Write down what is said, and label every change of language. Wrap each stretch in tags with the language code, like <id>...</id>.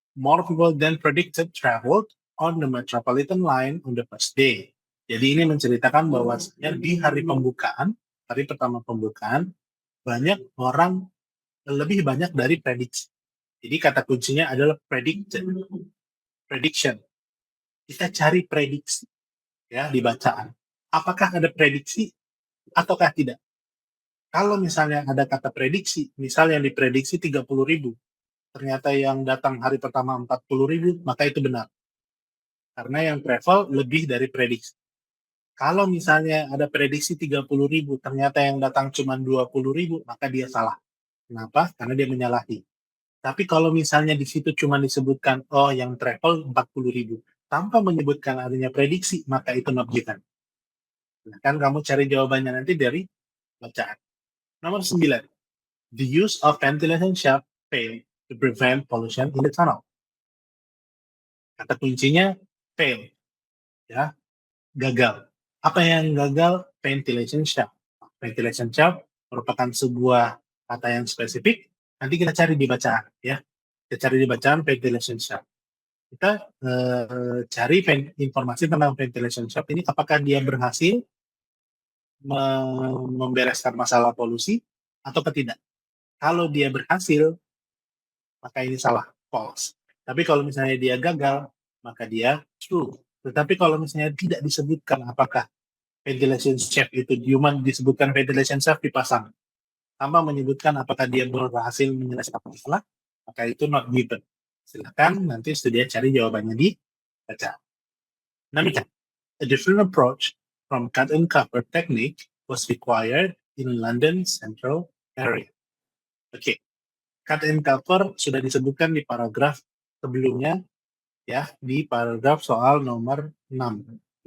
<en>More people than predicted traveled on the Metropolitan Line on the first day.</en> <id>Jadi ini menceritakan bahwasanya di hari pembukaan, hari pertama pembukaan, banyak orang, lebih banyak dari prediksi. Jadi kata kuncinya adalah prediction. Kita cari prediksi, ya, di bacaan. Apakah ada prediksi ataukah tidak? Kalau misalnya ada kata prediksi, misalnya diprediksi 30.000, ternyata yang datang hari pertama 40.000, maka itu benar. Karena yang travel lebih dari prediksi. Kalau misalnya ada prediksi 30.000, ternyata yang datang cuma 20.000, maka dia salah. Kenapa? Karena dia menyalahi. Tapi kalau misalnya di situ cuma disebutkan, oh yang travel 40.000, tanpa menyebutkan adanya prediksi, maka itu not given. Nah, kan kamu cari jawabannya nanti dari bacaan. Nomor 9.</id> <en>The use of ventilation shaft failed to prevent pollution in the tunnel.</en> <id>Kata kuncinya fail, ya, gagal. Apa yang gagal? Ventilation shaft. Ventilation shaft merupakan sebuah kata yang spesifik. Nanti kita cari di bacaan, ya. Kita cari di bacaan ventilation shaft. Kita cari informasi tentang ventilation shaft ini, apakah dia berhasil membereskan masalah polusi atau tidak. Kalau dia berhasil, maka ini salah, false. Tapi kalau misalnya dia gagal, maka dia true. Tetapi kalau misalnya tidak disebutkan apakah ventilation shaft itu cuma disebutkan ventilation shaft dipasang, tanpa menyebutkan apakah dia berhasil menyelesaikan masalah, maka itu not given. Silakan nanti studi cari jawabannya di baca.</id> <en>Namanya, a different approach from cut and cover technique was required in London Central area.</en> <id>Oke, cut and cover sudah disebutkan di paragraf sebelumnya, ya, di paragraf soal nomor 6.</id>